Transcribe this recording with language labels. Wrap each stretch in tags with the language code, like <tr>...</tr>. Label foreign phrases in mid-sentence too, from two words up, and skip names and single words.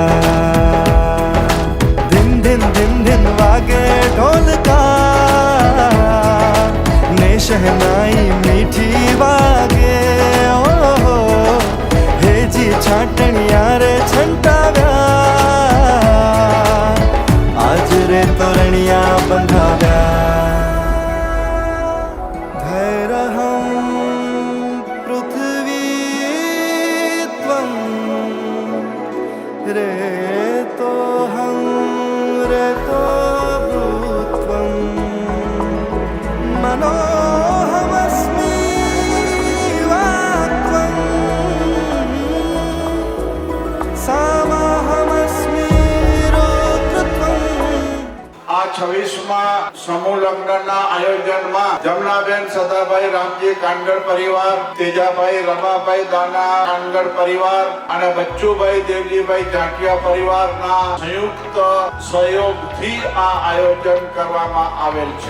<gu>દિન દિન દિન દિન વાગે ઢોલકા ને શહનાઈ મીઠી વાગે, ઓ હેજી છાટણિયા રે છંટાવ્યા, આજ રે તોરણિયા બંધાવ્યા।</gu> <sa>धैर्यहं पृथ्वी त्वं रेतोऽहं रेतो भूत्वं, मनोऽहमस्मि वाक्त्वं, सामाहमस्मि रुद्रत्वं।</sa> <gu>આ 26મા સમૂહ લગ્નના આયોજનમાં જમનાબેન સદાભાઈ રામજી કાનગડ પરિવાર, તેજાભાઈ રમાભાઈ દાના કાનગડ પરિવાર અને બચ્ચુભાઈ દેવજીભાઈ જાટિયા પરિવારના સંયુક્ત સહયોગથી આ આયોજન કરવામાં આવેલ છે।</gu>